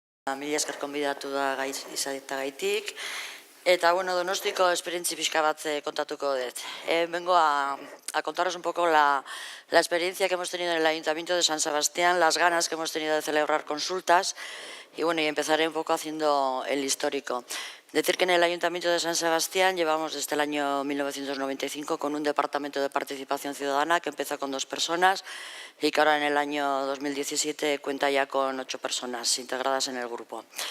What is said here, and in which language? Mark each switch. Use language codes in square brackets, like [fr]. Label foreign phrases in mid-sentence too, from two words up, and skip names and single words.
[eu] Mila esker konbidatu da izateagaitik. Eta, bueno, Donostiko esperientzi pixka bat contatuko dut. [es] Vengo a contaros un poco la experiencia que hemos tenido en el Ayuntamiento de San Sebastián, las ganas que hemos tenido de celebrar consultas y, bueno, y empezaré un poco haciendo el histórico. Decir que en el Ayuntamiento de San Sebastián llevamos desde el año 1995 con un departamento de participación ciudadana que empezó con 2 personas y que ahora en el año 2017 cuenta ya con 8 personas integradas en el grupo.